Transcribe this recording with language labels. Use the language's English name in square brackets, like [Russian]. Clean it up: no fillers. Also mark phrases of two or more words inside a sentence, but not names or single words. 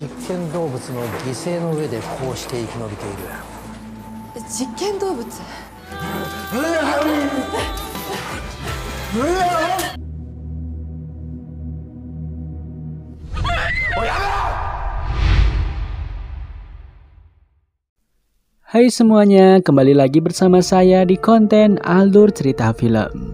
[Japanese] 験動物の犠牲の上でこうして生き延びている。実験動物？ [Indonesian] Hai semuanya, kembali lagi bersama saya di konten Alur Cerita Film.